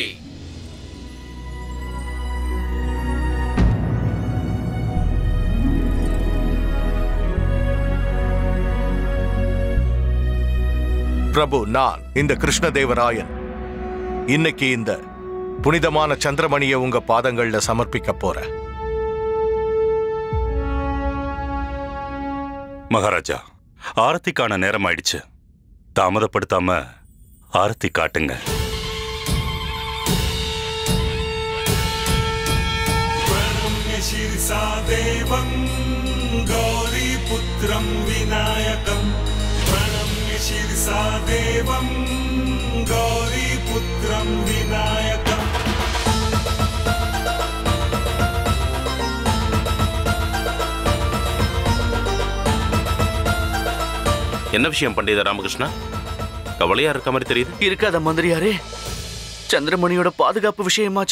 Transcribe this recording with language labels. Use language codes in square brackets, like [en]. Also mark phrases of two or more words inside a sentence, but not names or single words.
[ta] பிரபு, நான் இந்த கிருஷ்ணதேவராயன் இன்னைக்கு இந்த புனிதமான சந்திரமணியை உங்க பாதங்கள்ல சமர்ப்பிக்க போறேன். மகாராஜா, ஆரத்திக்கான நேரம் ஆயிடுச்சு. தாமதப்படுத்தாம ஆரத்தி காட்டுங்க. [sa] प्रणम्य शिरसा देवं गौरीपुत्रं विनायकं, प्रणम्य शिरसा देवं गौरीपुत्रं विनायकं. [ta] என்ன விஷயம் பண்டித ராமகிருஷ்ணா? கவலையா இருக்க மாதிரி தெரியுது. இருக்காத மந்திரியாரே, சந்திரமணியோட பாதுகாப்பு விஷயமாச்சு.